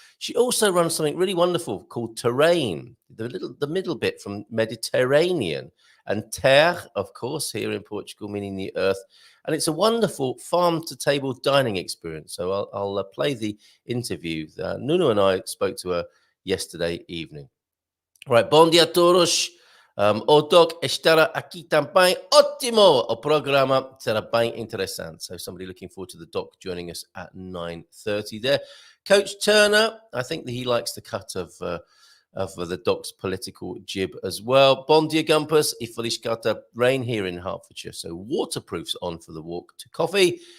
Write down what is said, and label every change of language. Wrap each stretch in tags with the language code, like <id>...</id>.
<en>She also runs something really wonderful called Terrain, the middle bit from Mediterranean, and terre, of course, here in Portugal, meaning the earth. And it's a wonderful farm-to-table dining experience. So I'll play the interview. Nuno and I spoke to her yesterday evening. Right,</en> <pt>bom dia a todos. O Doc estará aqui também. Ótimo! O programa será bem interessante.</pt> <en>So somebody looking forward to the Doc joining us at 9:30 there. Coach Turner, I think that he likes the cut of the Doc's political jib as well.</en> <pt>Bom dia, Gumpers. E feliz carta.</pt> <en>Rain here in Hertfordshire. So waterproofs on for the walk to coffee.</en>